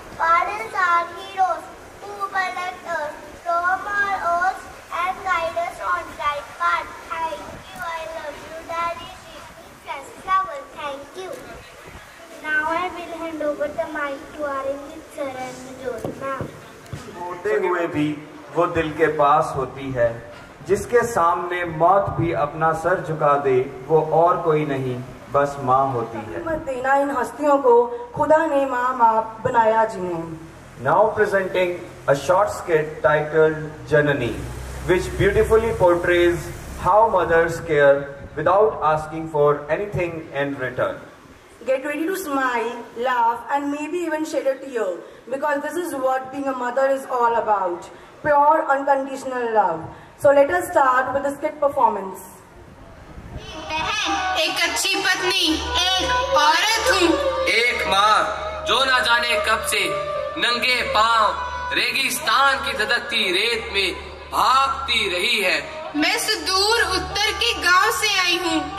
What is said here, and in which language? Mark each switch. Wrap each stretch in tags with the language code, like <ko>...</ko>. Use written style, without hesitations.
<en>Fathers are heroes who protect us from our oaths and guide us on right path. Thank you. I love you, Daddy. Flower, thank you. Now I will hand over the mic to Arinjit sir and Jyoti ma'am.</en> <hi>होते हुए भी वो दिल के पास होती है, जिसके सामने मौत भी अपना सर झुका दे, वो और कोई नहीं बस माँ होती है। मत देना इन हस्तियों को, खुदा ने माँ बाप बनाया जिन्हें।</hi> <en>Now presenting a short skit titled Janani, which beautifully portrays how mothers care without asking for anything in return. Get ready to smile, laugh, and maybe even shed a tear, because this is what being a mother is all about. Pure, unconditional love. So let us start with the skit performance.</en> <hi>बहन, एक अच्छी पत्नी, एक औरत हूँ। एक माँ जो ना जाने कब से नंगे पांव रेगिस्तान की धधकती रेत में भागती रही है। मैं सुदूर उत्तर के गांव से आई हूँ।</hi>